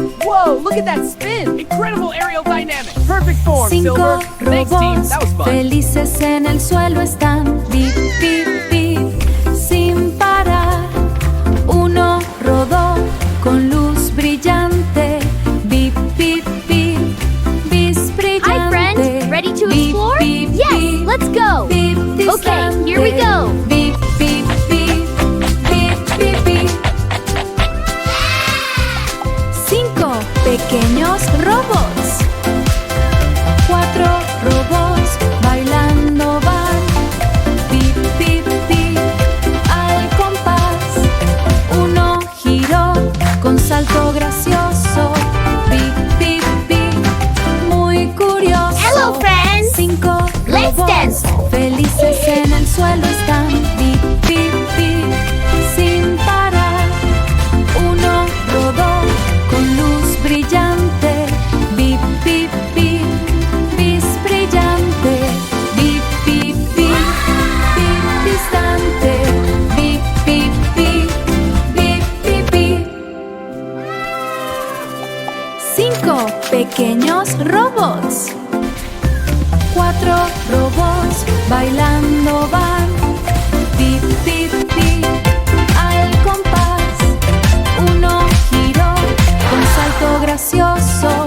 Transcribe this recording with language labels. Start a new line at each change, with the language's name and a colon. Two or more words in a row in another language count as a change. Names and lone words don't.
English: Whoa, look at that spin! Incredible aerial dynamics! Perfect form,
Spanish: Cinco
English: Silver! Thanks, team.
Spanish: robots
English: That was fun.
Spanish: felices en el suelo están. Bip, bip, bip, sin parar. Uno rodó con luz brillante. Bip, bip, bip, bis brillante.
English: Hi, friends. Ready to
Spanish: Bip,
English: explore?
Spanish: bip,
English: Yes,
Spanish: bip,
English: let's go.
Spanish: bip
English: Okay, here we
Spanish: distante.
English: go.
Spanish: Bip, bip, bip, bip, bip, bip. 5 pequeños robots. 4 robots bailando van. Bip, bip, bip, al compás. Uno giró con salto gracioso. Bip, bip, bip, muy curioso.
English: Hello, friends.
Spanish: 5
English: Let's
Spanish: robots
English: dance.
Spanish: felices en el suelo están. Bip, bip, bip, sin parar. Uno rodó con luz brillante. Bip, bip, bip, bis brillante. Bip, bip, bip, bip distante. Bip, bip, bip, bip, bip, bip. 5 pequeños robots. 4 robots bailando van. Bip, bip, bip, al compás. Uno giró con salto gracioso.